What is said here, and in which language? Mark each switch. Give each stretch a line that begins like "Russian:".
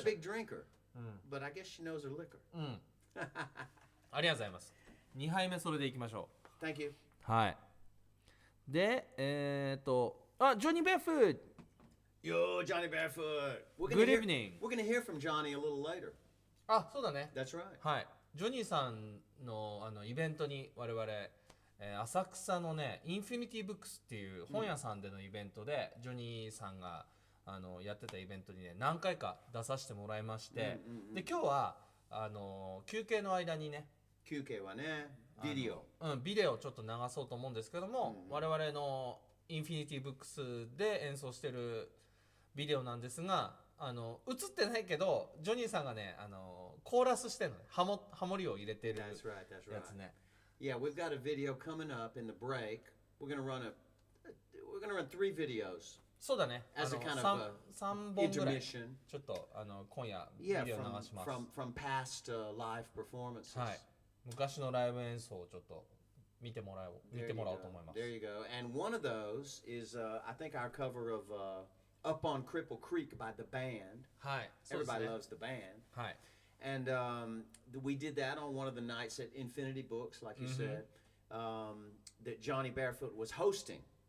English: Not a big drinker, but I guess she knows her liquor.
Japanese: ありがとうございます。2杯目それでいきましょ
English: う。Thank you.
Japanese: はい。で、ジョニー・ベアフード。
English: Yo, Johnny Barefoot. Good evening. We're going to hear from Johnny a little later.
Japanese: そうだね。
English: That's right.
Japanese: はい。ジョニーさんのイベントに我々、浅草のね、インフィニティブックスっていう本屋さんでのイベントで、ジョニーさんがやってたイベントにね、何回か出させてもらいまして、で、今日は休憩の間にね、休憩はね、ビデオ。ビデオをちょっと流そうと思うんですけども、我々のインフィニティブックスで演奏してるビデオなんですが、映ってないけどジョニーさんがねコーラスしてるのね、ハモリを入れてるやつね。
English: Yeah, we've got a video coming up in the break. We're gonna run 3 videos.
Japanese: そうだね。
English: As a kind
Japanese: of 3本ぐらい。ち
English: intermission.
Japanese: ょっと今夜ビデオ流します。
English: from past live performances.
Japanese: はい。昔のライブ演奏をちょっと見てもらおうと思います。
English: There you go. And one of those is, I think, our cover of Up on Cripple Creek by the band.
Japanese: はい。
English: Everybody loves the band.
Japanese: はい。
English: And we did that on one of the nights at Infinity Books, like you said, that Johnny Barefoot was hosting.